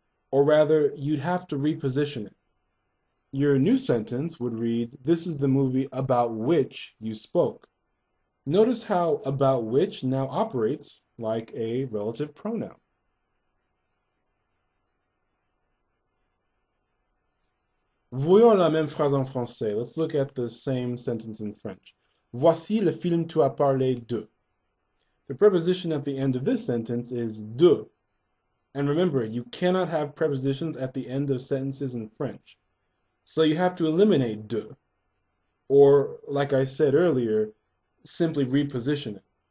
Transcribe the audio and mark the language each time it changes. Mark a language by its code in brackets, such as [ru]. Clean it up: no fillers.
[en] Or rather, you'd have to reposition it. Your new sentence would read, this is the movie about which you spoke. Notice how about which now operates like a relative pronoun. [fr] Voyons la même phrase en français. [en] Let's look at the same sentence in French. [fr] Voici le film tu as parlé de. [en] The preposition at the end of this sentence is de. And remember, you cannot have prepositions at the end of sentences in French. So you have to eliminate de. Or, like I said earlier, simply reposition it.